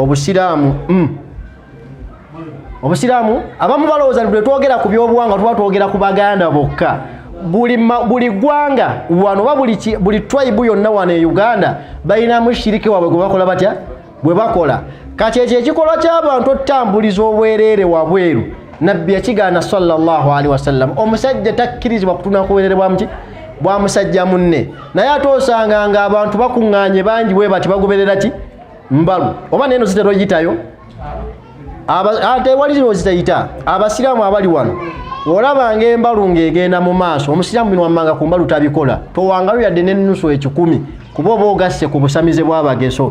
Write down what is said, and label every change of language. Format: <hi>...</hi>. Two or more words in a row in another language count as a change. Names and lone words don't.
<lg>Obusiraamu abamu balowooza bwe twogera ku byobuwanga tuba twogera ku baganda bokka. Buli gwanga wano oba buli tribe yonna wano e Uganda balinamu shiriki waabwe gwe bakola batya bwe bakola. Kati ekyo ekikolwa ky'abantu otambuliza obwereere wabweru, Nabbi yakigaana</lg> <ar>صلى الله عليه وسلم.</ar> <lg>Omusajja takkirizibwa kutunula ku bwereere bwa musajja munne, naye ate osanga nga abantu bakuŋŋaanye bangi bwe bati bagoberera ki mbalu. Oba neno zitero oyitayo ate wali zino zitayita abasiraamu abali wano, olabanga embalu ng'egenda mu maaso, omusiraamu bino wammanga ku mbalu tabikola, towangayo yadde n'ennusu 10 kuba oba ogasse ku busamize bw'abageso.</lg>